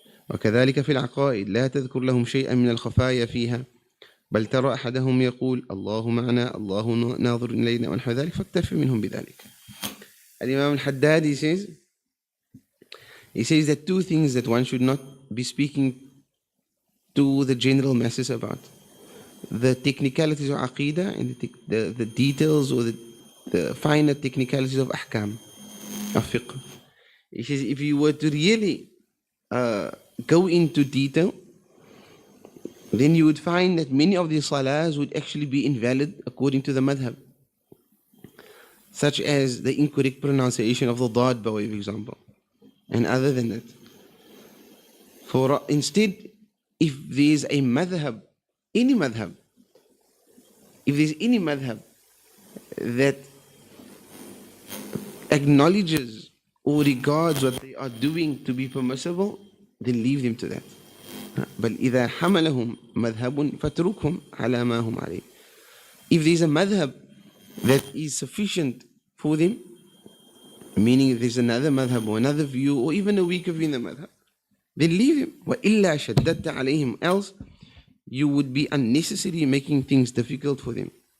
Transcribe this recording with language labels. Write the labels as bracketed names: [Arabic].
[Arabic] وكذلك في العقائد لا تذكر لهم شيئا من الخفايا فيها، بل ترى أحدهم يقول الله معنا الله ناظر إلينا ونحو ذلك، فاكتفي منهم بذلك. [English] Imam al-Haddad, he says that two things that one should not be speaking to the general masses about: the technicalities of Aqidah and the details or the finer technicalities of Ahkam, of Fiqh. He says if you were to really go into detail, then you would find that many of these salahs would actually be invalid according to the madhab, such as the incorrect pronunciation of the dad, by way of example, and other than that. For instead, if there's a madhab, any madhab, if there's any madhab that acknowledges or regards what they are doing to be permissible, then leave them to that. [Arabic] بل إذا حملهم مذهب فاتركهم على ما هم عليه. [English] If there is a madhab that is sufficient for them, meaning there's another madhab or another view or even a weaker view in the madhab, then leave them. [Arabic] وإلا شددت عليهم, [English] else you would be unnecessarily making things difficult for them.